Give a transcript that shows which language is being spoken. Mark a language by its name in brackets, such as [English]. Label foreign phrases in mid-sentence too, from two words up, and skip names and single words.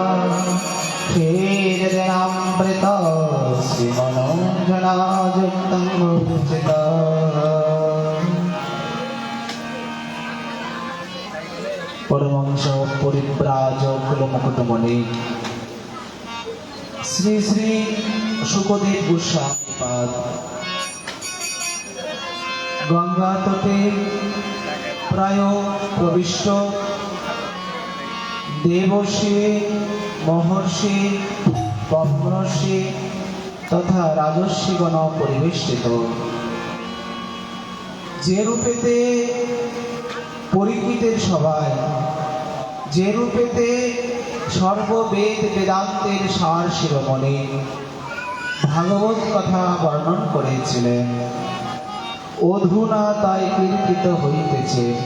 [Sanskrit] क्षीरजनामृत श्रीमनोजनायुक्तं मूर्छिता परमहंस परिव्राजक मुकुटमणि श्री श्री सुखदेव गोस्वामी पाद গঙ্গা তটে প্রায় প্রবিষ্ট দেবর্ষি মহর্ষি ব্রহ্মর্ষি তথা রাজর্ষিগণ পরিবেষ্টিত। [Bangla] যে রূপেতে পরীক্ষিতের সভায়, যে রূপেতে সর্ববেদ বেদান্তের সার শিরোমণি ভাগবত কথা বর্ণন করেছিলেন, অধুনা তাই কীর্তিত হইতেছে।